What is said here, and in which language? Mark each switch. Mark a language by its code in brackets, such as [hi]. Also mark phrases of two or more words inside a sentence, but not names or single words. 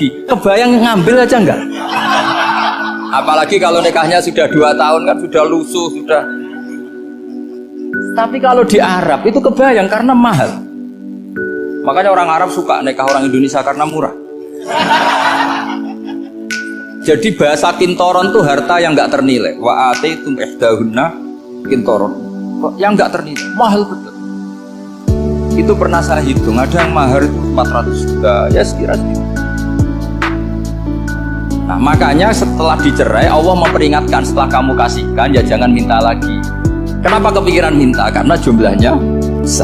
[id] Kebayang ngambil aja enggak? Apalagi kalau nikahnya sudah 2 tahun kan sudah lusuh, sudah. Tapi kalau di Arab itu kebayang karena mahal. Makanya orang Arab suka nikah orang Indonesia karena murah. Jadi bahasa kintoron tuh harta yang enggak ternilai. [ar] وآتيتم إحداهن قنطارا. [id] Yang enggak ternilai, mahal betul. Itu pernah saya hitung, ada yang mahar itu 400 juta, ya sekira-sekira. Nah makanya setelah dicerai Allah memperingatkan, setelah kamu kasihkan ya jangan minta lagi. Kenapa kepikiran minta? Karena jumlahnya besar.